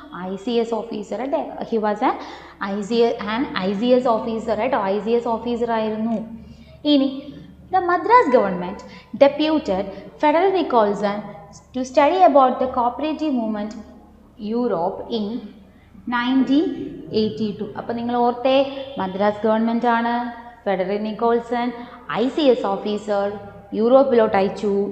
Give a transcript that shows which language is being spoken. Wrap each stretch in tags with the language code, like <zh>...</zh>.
<ml>ICS officer അല്ലേ.</ml> <en>he was an ICS officer</en> <ml>കേട്ടോ. ICS officer ആയിരുന്നു. ഇനി</ml> <en>the Madras government deputed Frederick Nicholson to study about the cooperative movement Europe in 1982.</en> <ml>അപ്പോൾ നിങ്ങൾ ഓർത്തേ, Madras government ആണ്, Frederick Nicholson ICS officer യൂറോപ്പിലോട്ട് അയച്ചു.</ml>